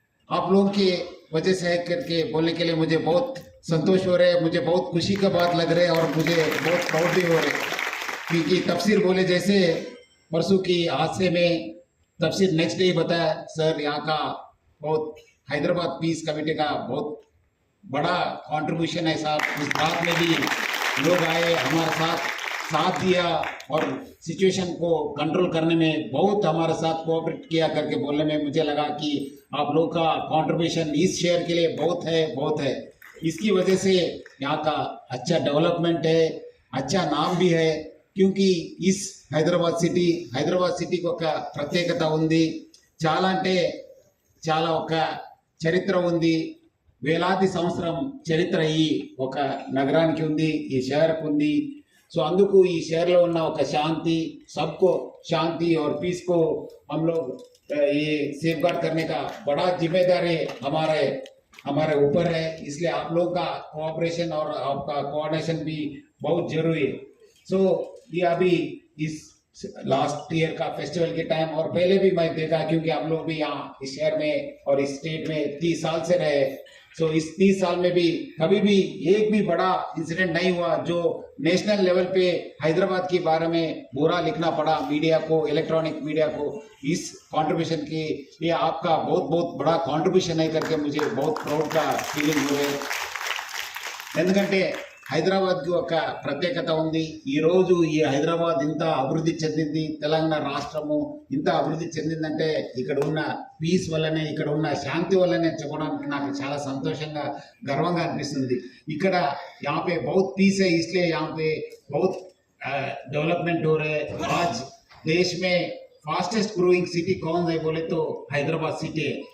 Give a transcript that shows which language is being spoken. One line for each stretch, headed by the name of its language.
Hindi: आप लोगों की वजह से है करके बोलने के लिए मुझे बहुत संतोष हो रहे है, मुझे बहुत खुशी का बात लग रहा है और मुझे बहुत प्राउड भी हो रहे है, क्योंकि तफसीर बोले जैसे परसों की हादसे में तफसीर नेक्स्ट डे बताया सर, यहाँ का बहुत हैदराबाद पीस कमेटी का बहुत बड़ा कंट्रीब्यूशन है साहब। इस बात में भी लोग आए, हमारे साथ दिया और सिचुएशन को कंट्रोल करने में बहुत हमारे साथ कोऑपरेट किया करके बोलने में मुझे लगा कि आप लोगों का कंट्रीब्यूशन इस शहर के लिए बहुत है। इसकी वजह से यहाँ का अच्छा डेवलपमेंट है, अच्छा नाम भी है, क्योंकि इस हैदराबाद सिटी को
Telugu: ఒక ప్రత్యేకత ఉంది, చాలా అంటే చాలా ఒక చరిత్ర ఉంది, వేలాది సంవత్సరం చరిత్ర ఈ ఒక నగరానికి ఉంది, ఈ షహర్కు ఉంది।
Hindi: सो
Telugu: अंदुकू ఈ
Hindi: शहर
Telugu: ఉన్న ఒక
Hindi: शांति, सबको शांति और पीस को हम लोग ये सेफ गार्ड करने का बड़ा जिम्मेदारी हमारे ऊपर है, इसलिए आप लोग का कोऑपरेशन और आपका कोऑर्डिनेशन भी बहुत जरूरी है। सो ये अभी इस लास्ट ईयर का फेस्टिवल के टाइम और पहले भी मैं देखा, क्योंकि हम लोग भी यहाँ इस शहर में और इस स्टेट में 30 साल से रहे। सो इस 30 साल में भी कभी भी एक भी बड़ा इंसिडेंट नहीं हुआ जो नेशनल लेवल पे हैदराबाद के बारे में बुरा लिखना पड़ा मीडिया को, इलेक्ट्रॉनिक मीडिया को। इस कंट्रीब्यूशन की ये आपका बहुत बड़ा कंट्रीब्यूशन है करके मुझे बहुत प्राउड का फीलिंग हो रहा है।
Telugu: ఎందుకంటే హైదరాబాద్కి ఒక ప్రత్యేకత ఉంది। ఈరోజు ఈ హైదరాబాద్ ఇంత అభివృద్ధి చెందింది, తెలంగాణ రాష్ట్రము ఇంత అభివృద్ధి చెందిందంటే ఇక్కడ ఉన్న పీస్ వల్లనే, ఇక్కడ ఉన్న శాంతి వల్లనే చెప్పడానికి నాకు చాలా సంతోషంగా, गर्वंगा అనిపిస్తుంది। ఇక్కడ
Hindi: यहाँ पे बहुत पीस है, इसलिए यहाँ पे बहुत डेवलपमेंट हो रहे हैं। आज देश में फास्टेस्ट ग्रोइंग सिटी कौन है बोले तो हैदराबाद सिटी है।